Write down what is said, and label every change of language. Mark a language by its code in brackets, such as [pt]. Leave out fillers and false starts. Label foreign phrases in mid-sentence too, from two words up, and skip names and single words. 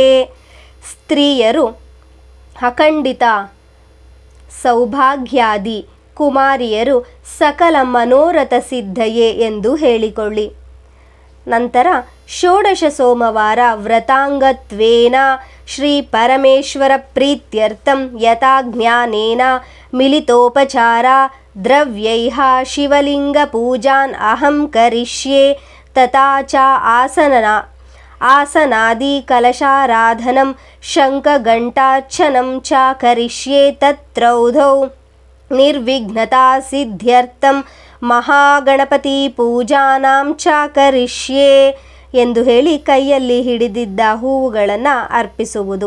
[kn] ಸ್ತ್ರೀಯರು [sa] ಅಖಂಡಿತ ಸೌಭಾಗ್ಯಾದಿ, [kn] ಕುಮಾರಿಯರು [sa] ಸಕಲ ಮನೋರಥ ಸಿದ್ಧಯೇ [kn] ಎಂದು ಹೇಳಿಕೊಳ್ಳಿ. [sa] ನಂತರ ಷೋಡಶ ಸೋಮವಾರ ವ್ರತಾಂಗತ್ವೇನ ಶ್ರೀ ಪರಮೇಶ್ವರ ಪ್ರೀತ್ಯರ್ಥಂ ಯಥಾ ಜ್ಞಾನೇನ ಮಿಲಿತೋಪಚಾರ ದ್ರವ್ಯೈಃ ಶಿವಲಿಂಗ ಪೂಜಾನ್ ಅಹಂ ಕರಿಷ್ಯೆ ತಥಾ ಚ ಆಸನಾದಿ ಕಲಶಾರಾಧನಂ ಶಂಖಘಂಟಾರ್ಚನಂ ಚ ಕರಿಷ್ಯೆ ತತ್ರೌಧೌ ನಿರ್ವಿಘ್ನತಾ ಸಿದ್ಧ್ಯರ್ಥಂ ಮಹಾಗಣಪತಿ ಪೂಜಾನಾಂ ಚ ಕರಿಷ್ಯೆ [kn] ಎಂದು ಹೇಳಿ ಕೈಯಲ್ಲಿ ಹಿಡಿದಿದ್ದ ಹೂವುಗಳನ್ನು ಅರ್ಪಿಸುವುದು.